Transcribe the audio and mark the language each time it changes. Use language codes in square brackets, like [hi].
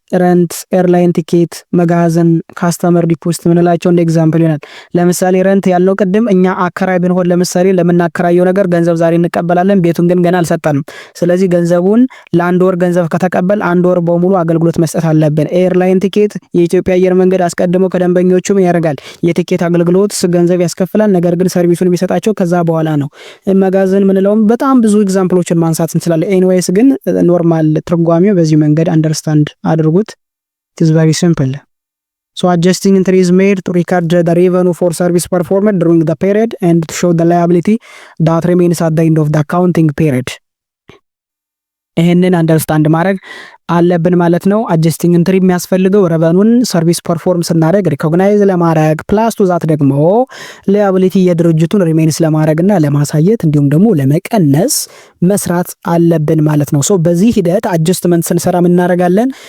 [am] ረንት፣ ኤርላይን ቲኬት፣ መጋዘን፣ ካስተመር ዲፖዚት ምንላቸው እንደ ኤግዛምፕል ይሆናል። ለምሳሌ ረንት ያልነው ቅድም እኛ አከራይ ብንሆን ለምሳሌ ለምናከራየው ነገር ገንዘብ ዛሬ እንቀበላለን፣ ቤቱን ግን ገና አልሰጠንም። ስለዚህ ገንዘቡን ለአንድ ወር ገንዘብ ከተቀበል አንድ ወር በሙሉ አገልግሎት መስጠት አለብን። ኤርላይን ቲኬት የኢትዮጵያ አየር መንገድ አስቀድሞ ከደንበኞቹ ምን ያደርጋል? የቲኬት አገልግሎት ገንዘብ ያስከፍላል። ነገር ግን ሰርቪሱን የሚሰጣቸው ከዛ በኋላ ነው። መጋዘን ምንለውም በጣም ብዙ ኤግዛምፕሎችን ማንሳት እንችላለን። ኤኒዌይስ ግን ኖርማል ትርጓሜው በዚህ መንገድ አንደርስታንድ አድርጉት። [en] It is very simple. So adjusting entry is made to record the revenue for service performed during the period and to show the liability that remains at the end of the accounting period. [am] ይሄንን አንደርስታንድ ማድረግ አለብን ማለት ነው። አጀስቲንግ ኢንትሪ የሚያስፈልገው ረቨኑን ሰርቪስ ፐርፎርም ስናደርግ ሪኮግናይዝ ለማድረግ ፕላስ ቱ ዛት ደግሞ ሊያቢሊቲ የድርጅቱን ሪሜንስ ለማድረግና ለማሳየት እንዲሁም ደግሞ ለመቀነስ መስራት አለብን ማለት ነው። ሶ በዚህ ሂደት አጀስትመንት ስንሰራ ምን እናደርጋለን?